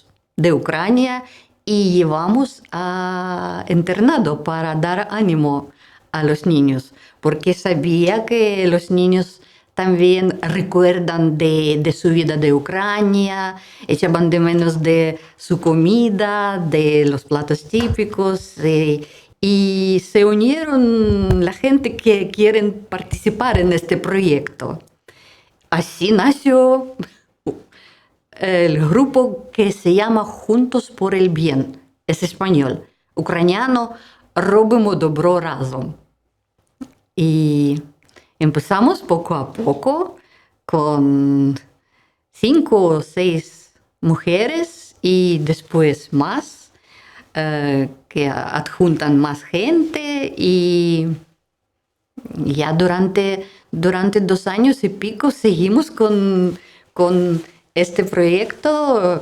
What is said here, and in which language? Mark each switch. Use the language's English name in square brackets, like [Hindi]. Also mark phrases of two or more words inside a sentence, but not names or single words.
[Spanish] de Ucrania y llevamos a internado para dar ánimo a los niños, porque sabía que los niños también recuerdan de su vida de Ucrania, echaban de menos de su comida, de los platos típicos, y se unieron la gente que quieren participar en este proyecto. Así nació el grupo que se llama Juntos por el Bien, es español, ucraniano, [Ukrainian] Робимо добро разом. [Spanish] Y empezamos poco a poco con 5 o 6 mujeres y después más, que adjuntan más gente, y ya durante 2 años y pico seguimos con este proyecto.